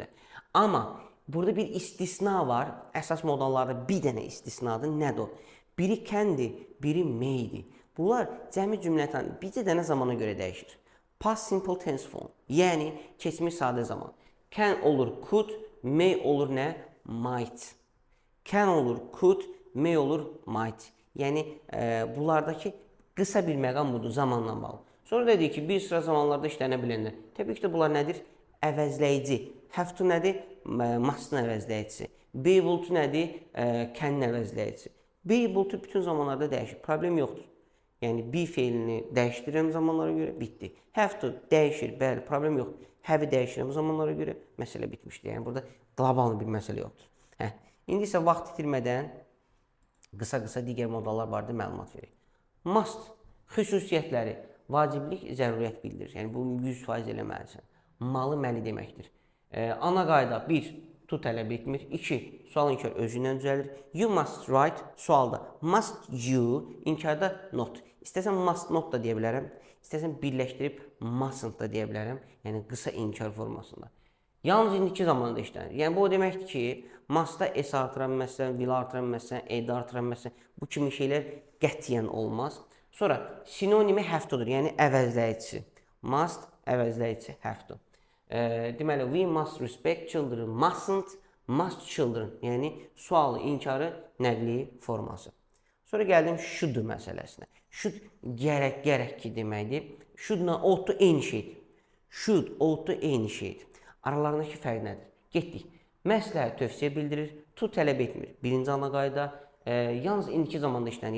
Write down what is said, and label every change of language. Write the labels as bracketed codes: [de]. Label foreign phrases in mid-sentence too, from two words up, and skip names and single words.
[az] Amma burada bir istisna var. Əsas modallarda bir dənə istisnadır. Nədir o? Biri can'dir, biri may'dir. Bunlar cəmi cümlətən bircə dənə zamana görə dəyişir. [en] Past simple tense form. [az] Yəni, keçmiş sadə zaman. Can olur could, may olur nə? Might. Can olur could, may olur might. Yəni, bunlardakı qısa bir məqam budur, zamanla bağlı. Sonra dedik ki, bir sıra zamanlarda işlənə bilənlər. Təbii ki də bunlar nədir? Əvəzləyici. [en] Have to [az] nədir? Must'ın əvəzləyicisi. [en] Be able to [az] nədir? Can'ın əvəzləyicisi. [en] Be able to [az] bütün zamanlarda dəyişir. Problem yoxdur. Yəni, be feilini dəyişdirirəm zamanlara görə, bitdi. [en] Have to [az] dəyişir, bəli, problem yoxdur. Have-i dəyişirəm zamanlara görə, məsələ bitmişdir. Yəni, burada qlobal bir məsələ yoxdur. İndi isə vaxt itirmədən qısa-qısa digər modallar barədə məlumat verək. Must xüsusiyyətləri vaciblik, zəruriyyət bildirir. Yəni bu 100% eləməlisən. Malı məli deməkdir. Ana qayda 1 to tələb etmir. 2 sual inkar özündən düzəlir. [en] You must write [az] sualda [en] must you, [az] inkarda not. İstəsən [en] must not [az] da deyə bilərəm. İstəsən birləşdirib mustn't da deyə bilərəm. Yəni qısa inkar formasında. Yalnız indiki zamanda işlənir. Yəni bu o deməkdir ki, must-da s artıra bilməzsən, will artıra bilməzsən, ed artıra bilməzsən. Bu kimi şeylər qətiyyən olmaz. Sonra sinonimi [en] have to- [az] dur, yəni əvəzləyicisi. Must əvəzləyicisi [en] have to. Deməli, we must respect children, mustn't, must children. [az] Yəni sualı, inkarı, nəqli forması. Sonra gəldim should məsələsinə. Should gərək ki deməkdir. Should-la [en] ought to [az] eyni şeydir. Should, [en] ought to [az] eyni şeydir. Aralarındakı fərq nədir? Getdik. Məsləhət tövsiyə bildirir, to tələb etmir. Birinci ana qayda, yalnız indiki zamanda işlənir.